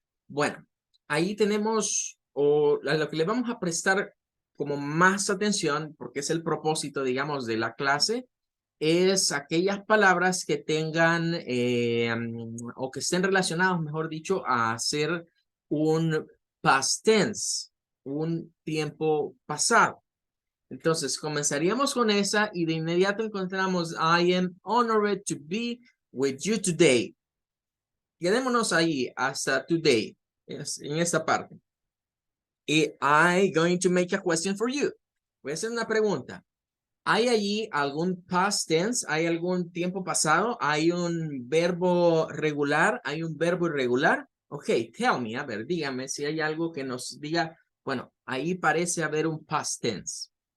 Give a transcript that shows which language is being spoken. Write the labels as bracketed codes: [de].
[es] Bueno, ahí tenemos, o a lo que le vamos a prestar como más atención, porque es el propósito, digamos, de la clase, es aquellas palabras que tengan o que estén relacionados, mejor dicho, a hacer un past tense, un tiempo pasado. Entonces, comenzaríamos con esa y de inmediato encontramos [en] I am honored to be with you today. [es] Quedémonos ahí hasta today, en esta parte. Y [en] I'm going to make a question for you. [es] Voy a hacer una pregunta. ¿Hay allí algún past tense? ¿Hay algún tiempo pasado? ¿Hay un verbo regular? ¿Hay un verbo irregular? [en] Ok, tell me, [es] a ver, dígame si hay algo que nos diga, bueno, ahí parece haber un past tense.